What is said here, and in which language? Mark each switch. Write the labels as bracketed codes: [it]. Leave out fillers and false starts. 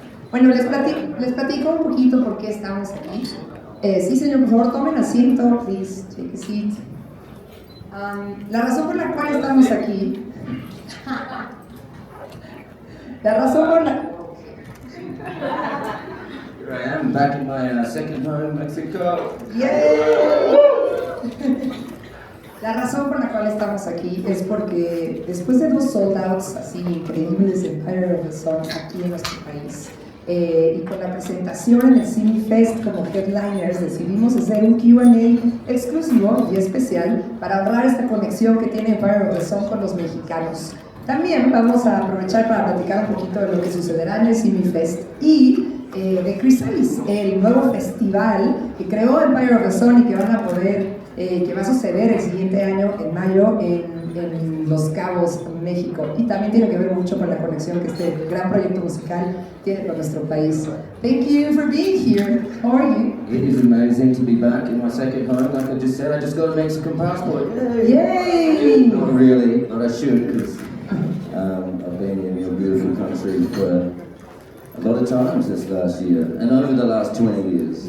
[es] Bueno, les platico un poquito por qué estamos aquí. Sí, señor, por favor, tomen asiento, [en] please, take a seat. [es] La razón por la cual estamos aquí, la razón por la... [en] Here I am, back in my second home, Mexico. ¡Yay! [es] La razón por la cual estamos aquí es porque después de 2 sold outs así increíbles de Empire of the Sun aquí en nuestro país, y con la presentación en el Simifest como headliners, decidimos hacer un Q&A exclusivo y especial para honrar esta conexión que tiene Empire of the Sun con los mexicanos. También vamos a aprovechar para platicar un poquito de lo que sucederá en el Simifest y de Chrysalis, el nuevo festival que creó Empire of the Sun y que van a poder, que va a suceder el siguiente año, en mayo, en Los Cabos, México. Y también tiene que ver mucho con la conexión que este gran proyecto musical tiene con nuestro país. [en] Thank you for being here. How are you? It is amazing to be back in my second home. Like I just said, I just got a Mexican passport. Yay! Not really, but I should, because I've been in your beautiful country for a lot of times this last year, and over the last 20 years.